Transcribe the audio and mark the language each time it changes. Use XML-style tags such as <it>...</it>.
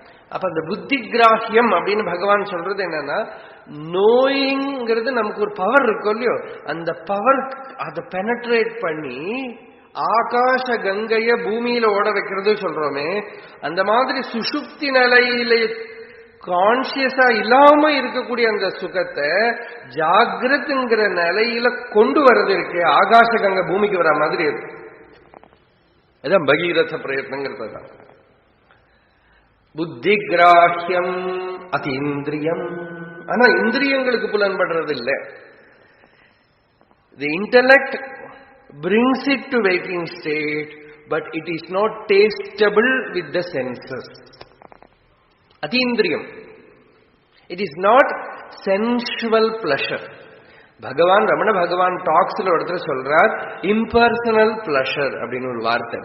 <ta>அப்ப அந்த புத்தி கிராஹ்யம் அப்படின்னு பகவான் சொல்றது என்னன்னா, நோயிங்கிறது நமக்கு ஒரு பவர் இருக்கும் இல்லையோ, அந்த பவர் அதை பெனட்ரேட் பண்ணி ஆகாச கங்கைய பூமியில ஓட வைக்கிறது சொல்றோமே, அந்த மாதிரி சுஷுப்தி நிலையில கான்சியஸா இல்லாம இருக்கக்கூடிய அந்த சுகத்தை ஜாகிரத்ங்கிற நிலையில கொண்டு வர்றது இருக்கு. ஆகாச கங்கை பூமிக்கு வர மாதிரி இருக்கு. அதான் பகீரத பிரயத்னங்கிறது தான். புத்தி கிராஹ்யம் அதீந்திரியம். ஆனா இந்திரியங்களுக்கு புலன்படுறது இல்லை.</ta> <en>The intellect brings it to waking state, but it is not tastable with the senses. Atindriyam. It is not sensual pleasure.</en> <ta>Ramana பகவான் டாக்ஸ்ல ஒருத்தர் சொல்றார், இம்பர்சனல் பிளஷர் அப்படின்னு ஒரு வார்த்தை.</ta>